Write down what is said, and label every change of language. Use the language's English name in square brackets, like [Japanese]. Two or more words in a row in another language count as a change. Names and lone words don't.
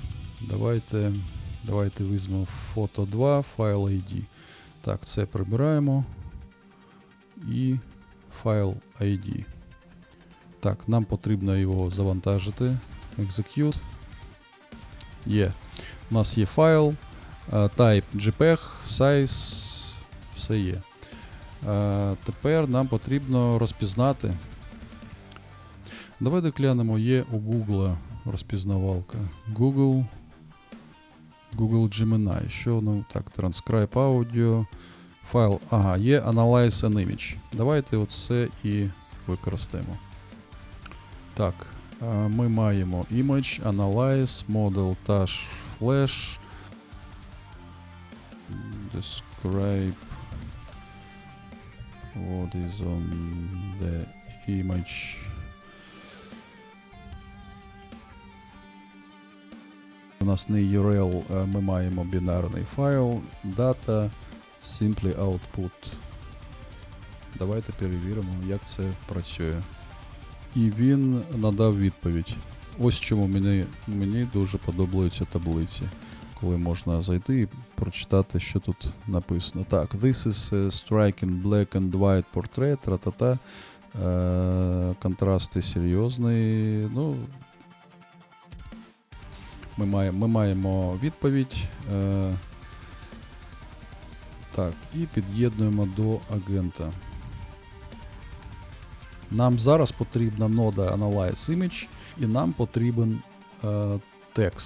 [Ukrainian] Давайте візьмемо фото 2, файл ID. Так, це прибираємо. І файл ID. Так, нам потрібно його завантажити. Execute. Є. У нас є файл. [English] Type JPEG, size, [Ukrainian] все є. Тепер нам потрібно розпізнати. Давайте глянемо, є у Google розпізнавалка. Google Gemini. Що воно? Так, [English] Transcribe Audio. [Ukrainian] Файл. Ага, є Analyze an Image. Давайте оце і використаємо. Так, ми маємо [English] Image, Analyze, Model, Touch, Flash, Describe what is on the image. [Ukrainian] У нас не URL, ми маємо бінарний файл, [English] data, simply output. [Ukrainian] Давайте перевіримо, як це працює. І він надав відповідь. Ось чому мені дуже подобаються таблиці. коли можна зайти і прочитати, що тут написано. Так, [English] this is a striking black and white portrait, тра-та-та. [Ukrainian] Контрасти серйозний. Ну, ми маємо відповідь. Так, і під'єднуємо до агента. Нам зараз потрібна нода Analyze Image, і нам потрібен текст.